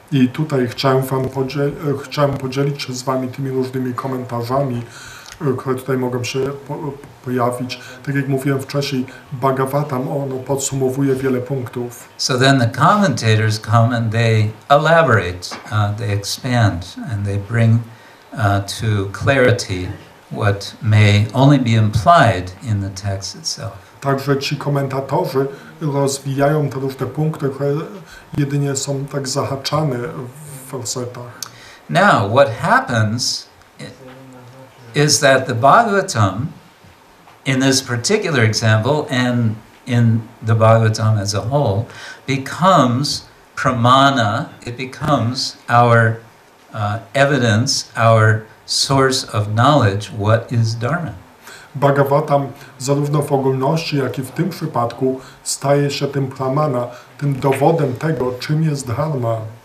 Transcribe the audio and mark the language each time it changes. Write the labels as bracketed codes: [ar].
[pl] I tutaj chciałem podzielić się z Wami tymi różnymi komentarzami, które tutaj mogą się pojawić. Tak jak mówiłem wcześniej, Bhagavatam, ono podsumowuje wiele punktów. [en] So then the commentators come and they elaborate, they expand, and they bring to clarity what may only be implied in the text itself. [pl] Także ci komentatorzy rozwijają te różne punkty, które jedynie są tak zahaczane w wersetach. [en] Now, what happens is that the Bhagavatam, in this particular example and in the Bhagavatam as a whole, becomes pramana, it becomes our evidence, our source of knowledge, what is dharma. [pl] Bhagavatam zarówno w ogólności, jak i w tym przypadku staje się tym pramana, tym dowodem tego, czym jest dharma.